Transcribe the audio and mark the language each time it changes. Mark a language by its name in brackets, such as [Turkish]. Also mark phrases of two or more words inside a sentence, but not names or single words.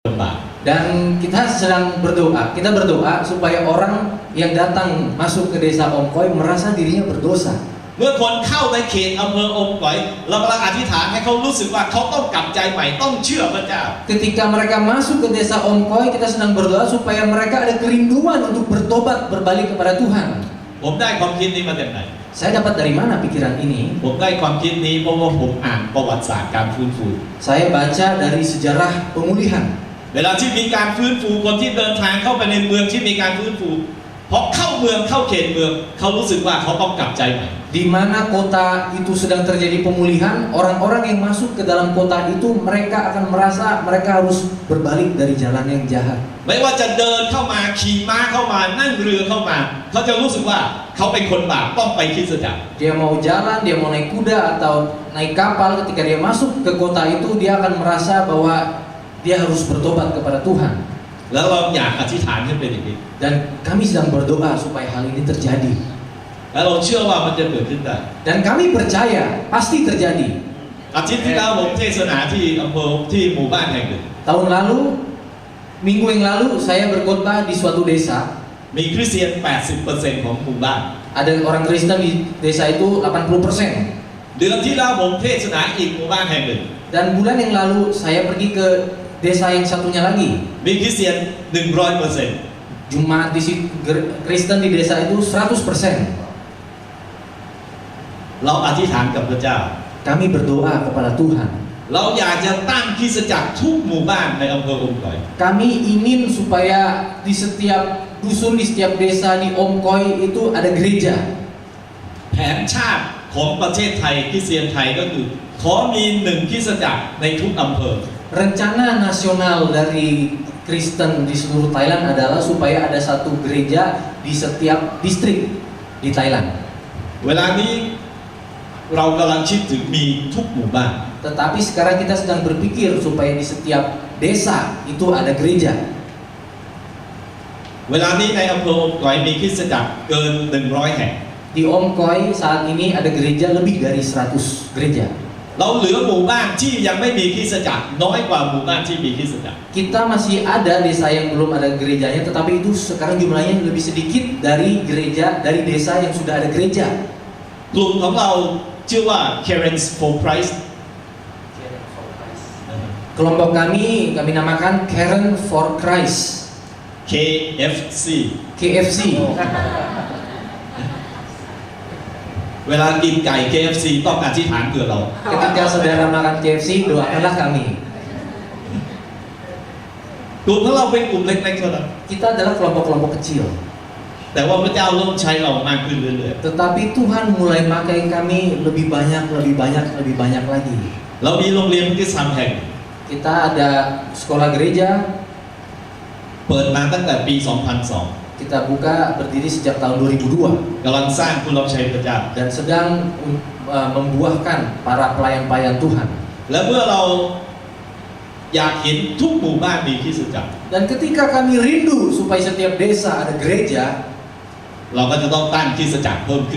[Indonesian] Dan kita sedang berdoa, kita berdoa supaya orang yang datang masuk ke desa Ongkoy merasa dirinya berdosa. [Thai] เมื่อคนเข้าในเขตอำเภออมก๋อยเรากำลังอธิษฐานให้เขารู้สึกว่าเขาต้องกลับใจใหม่ต้องเชื่อพระเจ้า [Indonesian] Ketika mereka masuk ke desa Ongkoy, kita sedang berdoa supaya mereka ada kerinduan untuk bertobat, berbalik kepada Tuhan. [Thai] ผมได้ความคิดนี้มาจากไหน [Indonesian] Saya dapat dari mana pikiran ini? [Thai] ผมได้ความคิดนี้เพราะว่าผมอ่านประวัติศาสตร์การฟื้นฟู [Indonesian] Saya baca dari sejarah pemulihan. [Thai] เวลาที่มีการฟื้นฟูคนที่เดินทางเข้าไปในเมืองที่มีการฟื้นฟูพอเข้าเมืองเข้าเขตเมืองเขารู้สึกว่าเขาต้องกลับใจใหม่ [Indonesian] Di mana kota itu sedang terjadi pemulihan, orang-orang yang masuk ke dalam kota itu mereka akan merasa mereka harus berbalik dari jalan yang jahat. [Thai] ไม่ว่าจะเดินเข้ามาขี่ม้าเข้ามานั่งเรือเข้ามาเขาจะรู้สึกว่าเขาเป็นคนบาปต้องไปคริสตจักร [Indonesian] Dia mau jalan, dia mau naik kuda atau naik kapal, ketika dia masuk ke kota itu dia akan merasa bahwa dia harus bertobat kepada Tuhan. [Thai] แล้วเราอยากอธิษฐานให้เป็นอย่างนี้ [Indonesian] Dan kami sedang berdoa supaya hal ini terjadi. [Thai] แล้วเราเชื่อว่ามันจะเกิดขึ้นได้ [Indonesian] Dan kami percaya pasti terjadi. [Thai] อาทิตย์ที่แล้วผมเทศนาที่อำเภอที่หมู่บ้านแห่งหนึ่ง [Indonesian] Tahun lalu, minggu yang lalu saya berkhotbah di suatu desa. [Thai] มีคริสเตียน 80% ของหมู่บ้าน [Indonesian] Ada orang Kristen di desa itu 80%. [Thai] เดือนที่แล้วผมเทศนาอีกหมู่บ้านแห่งหนึ่ง [Indonesian] Dan bulan yang lalu saya pergi ke desa yang satunya lagi. [Thai] มีคริสเตียน 100% [Indonesian] Jemaat di Kristen di desa itu 100%. [Thai] เราอธิษฐานกับพระเจ้า [Indonesian] Kami berdoa kepada Tuhan. [Thai] เราอยากจะตั้งคริสตจักรทุกหมู่บ้านในอำเภออมก๋อย [Indonesian] Kami ingin supaya di setiap dusun, di setiap desa di Ongkoy itu ada gereja. [Thai] แผนชาติของประเทศไทยคริสเตียนไทยก็คือขอมี1คริสตจักรในทุกอำเภอ [Indonesian] Rencana nasional dari Kristen di seluruh Thailand adalah supaya ada satu gereja di setiap distrik di Thailand. [Thai] เวลานี้เรากำลังคิดถึงมีทุกหมู่บ้าน [Indonesian] Tetapi sekarang kita sedang berpikir supaya di setiap desa itu ada gereja. [Thai] เวลานี้ในอำเภออมก๋อยมีคริสตจักรเกิน100แห่ง [Indonesian] Di Ongkoy saat ini ada gereja lebih dari 100 gereja. [Thai] เราเหลือหมู่บ้านที่ยังไม่มีคริสตจักรน้อยกว่าหมู่บ้านที่มีคริสตจักร [Indonesian] Kita masih ada desa yang belum ada gerejanya, tetapi itu sekarang jumlahnya lebih sedikit dari gereja dari desa yang sudah ada gereja. [Thai] กลุ่มของเราชื่อว่า Caring for Christ [Indonesian] Kelompok kami namakan Caring for Christ, [Thai] KFC [Indonesian] KFC. [Thai] เวลากินไก่ KFC ต้องอธิษฐานเผื่อเรา [Indonesian] Ketika saudara makan KFC, doakanlah kami. [Thai] กลุ่มของเราเป็นกลุ่มเล็กๆเท่านั้น [Indonesian] Kita adalah kelompok-kelompok kecil. [Thai] แต่ว่าพระเจ้าเริ่มใช้เรามากขึ้นเรื่อย [Indonesian] Tetapi Tuhan mulai pakai kami lebih banyak lagi. [Thai] ๆเรามีโรงเรียนคริสตธรรมแห่ง [Indonesian] Kita ada sekolah gereja. [Thai] เปิดมาตั้งแต่ปี 2002 [Indonesian] Kita buka berdiri sejak tahun 2002 [Thai] กำลังสร้างผู้รับใช้พระเจ้า [Indonesian] dan sedang membuahkan para pelayan-pelayan Tuhan. [Thai] และเมื่อเราอยากเห็นทุกหมู่บ้านมีคริสตจักร [Indonesian] Dan ketika kami rindu supaya setiap desa ada gereja, [Thai] เราก็จะต้องตั้งคริสตจักรเพิ่มขึ้น